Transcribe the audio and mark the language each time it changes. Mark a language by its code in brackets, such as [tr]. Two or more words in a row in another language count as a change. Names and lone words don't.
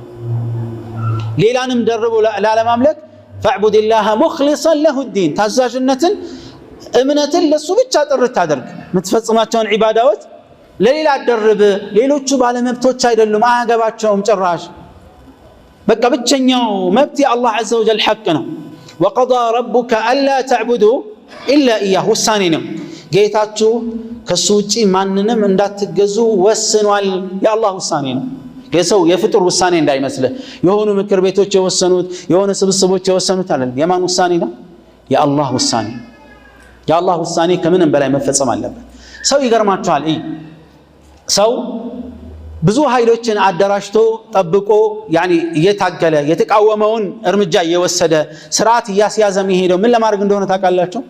[am] ሌላንም ደርቦ ላለማምለክ [ar] فاعبد الله مخلصين له الدين፣ [am] ታዛዥነትን እምነትን ለሱ ብቻ ጥርት አድርግ። የምትፈጽማቸውን ዒባዳዎች ለሌላ አደርብ። ሌሎቹ ባለመብቶች አይደሉም፣ አያገባቸውም ጭራሽ። በቃ ብቸኛው መብት የአላህ [ar] عز وجل [am] ሐቅ ነው። [ar] وقضى ربك ألا تعبدوا إلا إياه፣ [am] ውሳኔ ነው። ጌታችሁ ከሱ ውጪ ማንንም እንዳትገዙ ወስኗል። የአላህ ውሳኔ ነው። የሰው የፍጡር ውሳኔ እንዳይመስልህ። የሆኑ ምክር ቤቶች የወሰኑት የሆነ ስብስቦች የወሰኑት አይደለም። የማን ውሳኔ ነው? የአላህ ውሳኔ። የአላህ ውሳኔ ከምንም በላይ መፈጸም አለበት። ሰው ይገርማችኋል፣ ሰው ብዙ ኃይሎችን አደራጅቶ ጠብቆ ያኒ እየታገለ የተቃወመውን እርምጃ እየወሰደ ስርዓት እያስያዘ የሚሄደው ምን ለማድረግ እንደሆነ ታውቃላችሁ?